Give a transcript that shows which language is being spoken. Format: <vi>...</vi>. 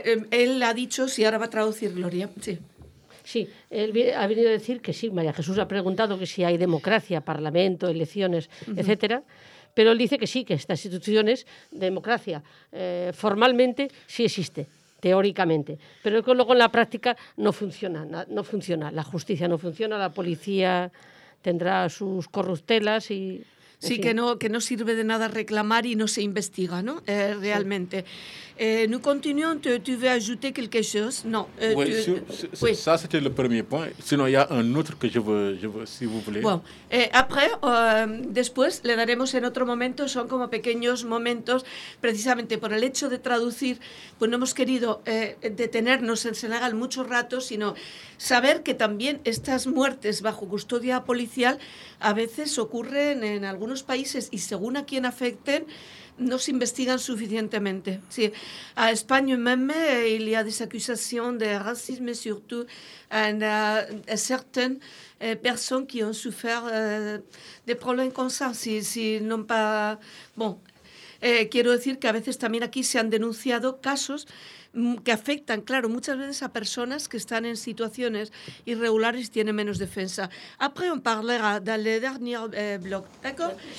<fr>Elle a dit ceci, alors va traduire Gloria.</fr> <es>Sí. Sí, él ha venido a decir que sí, María Jesús ha preguntado que si hay democracia, parlamento, elecciones, etcétera. Pero él dice que sí, que estas instituciones, democracia, formalmente sí existe, teóricamente. Pero que luego en la práctica no funciona. La justicia no funciona, la policía tendrá sus corruptelas y... Sí, que no sirve de nada reclamar y no se investiga, ¿no? Realmente. Sí.</es> <fr>Nous continuons, tu veux ajouter quelque chose? Non. Ça, c'était le premier point. Sinon, il y a un autre que je veux, si vous voulez. Bon. Après,</fr> <es>después, le daremos en otro momento. Son como pequeños momentos, precisamente por el hecho de traducir, pues no hemos querido detenernos en Senegal mucho rato, sino saber que también estas muertes bajo custodia policial a veces ocurren en algunos países y según a quién afecten, no se investigan suficientemente. Sí.</es> <fr>A España même, il y a des accusations de racisme, surtout à certaines personnes qui ont souffert de problèmes comme ça. Si no pas...</fr> <es>Bon, quiero decir que a veces también aquí se han denunciado casos que afectan, claro, muchas veces a personas que están en situaciones irregulares y tienen menos defensa.</es> <fr>Après, on parlera dans le dernier bloc, d'accord?</fr>